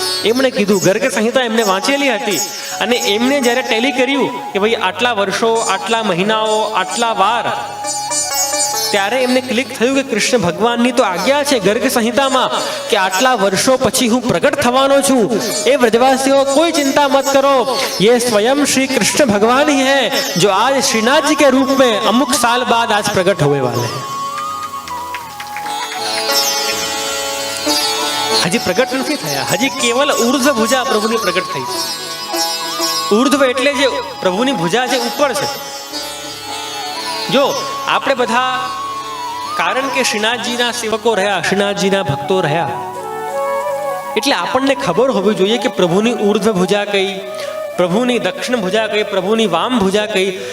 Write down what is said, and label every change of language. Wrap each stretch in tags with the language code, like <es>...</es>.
<gu>એમણે કીધું, ગર્ગ સંહિતા એમને વાંચેલી હતી અને એમને જ્યારે ટેલી કર્યું કે ભાઈ આટલા વર્ષો, આટલા મહિનાઓ, આટલા વાર, ત્યારે એમને ક્લિક થયું કે કૃષ્ણ ભગવાનની તો આજ્ઞા છે ગર્ગ સંહિતામાં કે આટલા વર્ષો પછી હું પ્રગટ થવાનો છું. એ વ્રજવાસીઓ કોઈ ચિંતા મત કરો,</gu> <hi>ये स्वयं श्री कृष्ण भगवान ही है जो आज श्रीनाथ जी के रूप में अमुक साल बाद आज प्रकट होने वाले हैं.</hi> <gu>હજી પ્રગટ નથી થયા, હજી કેવલ ઉર્ધ્વ ભુજા પ્રભુની પ્રગટ થઈ છે. ઉર્ધ્વ એટલે જે પ્રભુની ભુજા જે ઉપર છે. જો આપણે બધા, કારણ કે શ્રીનાથજીના સેવકો રહ્યા, શ્રીનાથજીના ભક્તો રહ્યા, એટલે આપણને ખબર હોવી જોઈએ કે પ્રભુની ઉર્ધ્વ ભુજા કઈ, પ્રભુની દક્ષિણ ભુજા કઈ, પ્રભુની વામ ભુજા કઈ.</gu>